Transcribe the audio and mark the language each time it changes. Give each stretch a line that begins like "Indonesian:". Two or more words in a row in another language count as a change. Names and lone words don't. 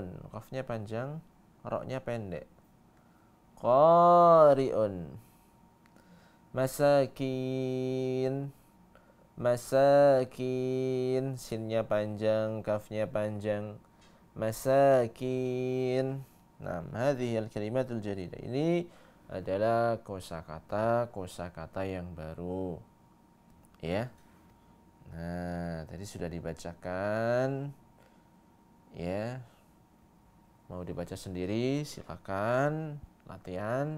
Indonesian: Qafnya panjang, roknya pendek.
Arabic: قارئ. مساكين، مساكين.
Indonesian: Sinnya panjang, kafnya panjang. Masakin. Nah,
Arabic: هذه الكلمة الجديدة.
Indonesian: Ini adalah kosakata yang baru. Ya. Nah, tadi sudah dibacakan. Ya. Mau dibaca sendiri silakan, latihan.